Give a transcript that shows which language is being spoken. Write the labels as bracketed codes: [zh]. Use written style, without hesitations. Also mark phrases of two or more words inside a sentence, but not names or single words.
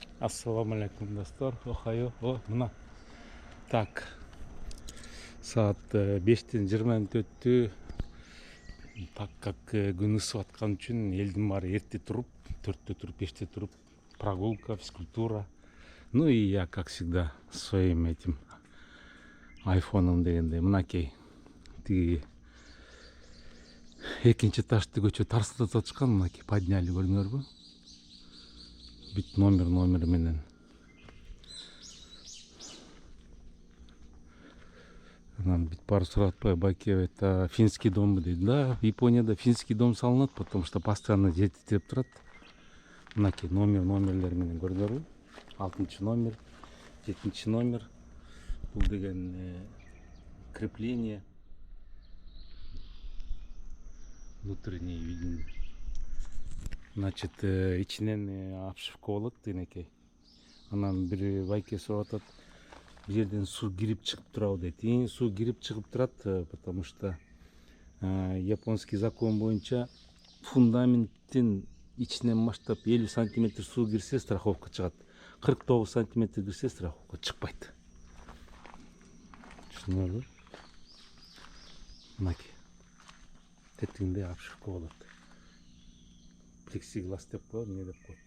[ky] Ассаламу алейкум, достор. Охайо. Мына. Так. Саат 5-тен 20 мүнөт өттү. [ru] Так как [ky] күн ысып аткан үчүн элдин баары эрте туруп, 4-тө туруп, 5-те туруп, [ru] прогулка, физкультура. Ну и я, как всегда, своим этим айфоном [ky] дегенде мынакей тиги экинчи ташты көчө тарсытып атышкан, мынакей подняли, көрдүңөрбү? Бүт номер менен. Анан бүт баары сурап атпайбы, байке [ru] это финский дом [ky] дейт. Да, Японияда [ru] финский дом [ky] салынат, [ru] потому что [ky] постоянно жетиштирип турат. Мынакей номерлер менен, көрдүңөрбү? 6 номер, 7 номер. Бул деген крепление. [ru] Внутренний виден. [ky] Значит, ичинен обшивка болот тигинекей. Анан бир байке сурап атат, бул жерден суу кирип чыгып турабы дейт. Суу кирип чыгып турат, [ru] потому что японский закон [ky] боюнча фундаменттин ичинен баштап 50 сантиметр суу кирсе страховка чыгат. 49 сантиметр кирсе страховка чыкпайт. Түшүнүңөрбү? Мынакей. Тетигинде обшивка болот. Плексиглас деп коет, эмне деп коет.